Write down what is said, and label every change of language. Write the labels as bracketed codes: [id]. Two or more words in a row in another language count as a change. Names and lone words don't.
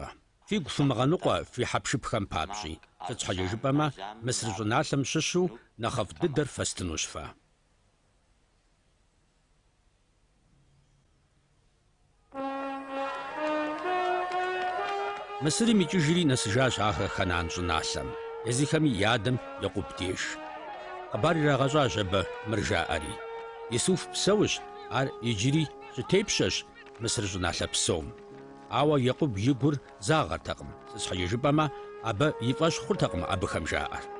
[kbd] Figu fımığenıkhue fi hepşşıpxem papş'i. Fıçhecejjıp'eme Mısır ş'ınalhem şışu nexhef dıder festynuş fe. Mısırım yiç'ıjri nesıjjaş axe Kenan ş'ınalhem. Езыхэми ядым Якъуб деж. Хъыбар ирагъэщӏащ абы мыр жаӏэри. Исуф псэущ, ар иджыри щытепщэщ Мысыр щӏыналъэ псом. Ауэ Якъуб и гур загъэртэкъым. Сыщхьэжыпӏэмэ, абы и фӏэщ хъуртэкъым абыхэм жаӏэр.